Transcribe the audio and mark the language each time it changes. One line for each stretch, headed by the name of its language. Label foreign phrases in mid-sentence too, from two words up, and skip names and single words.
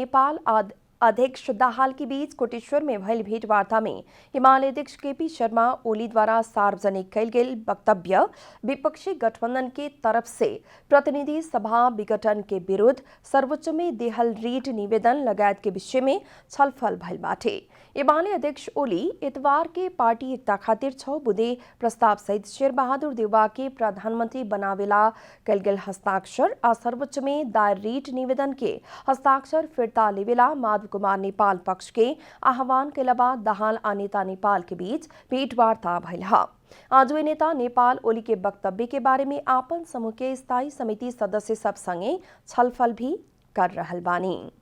Bhojpuri: नेता नेपाल अध्यक्ष दाहाल के बीच कोटेश्वर में भयल भेंटवार्ता में एमाले अध्यक्ष केपी शर्मा ओली द्वारा सार्वजनिक कैल गेल वक्तव्य विपक्षी गठबंधन के तरफ से प्रतिनिधि सभा विघटन के विरुद्ध सर्वोच्च में देहल रीट निवेदन लगायत के विषय में छलफल भइल बाटे। एमाले अध्यक्ष ओली इतवार के पार्टी एकता खातिर 6 बुधे प्रस्ताव सहित शेरबहादुर देउवा के प्रधानमंत्री बनावेला कैल गेल हस्ताक्षर आ सर्वोच्च में दायर रीट निवेदन के हस्ताक्षर फिर्ता लेवेला माधव कुमार नेपाल पक्ष के आह्वान के बाद दाहाल आ नेता नेपाल के बीच भेंटवार्ता भइल ह। आज वे नेता नेपाल ओली के वक्तव्य के बारे में आपन समूह के स्थायी समिति सदस्य सब संगे छलफल भी कर रहल बानी।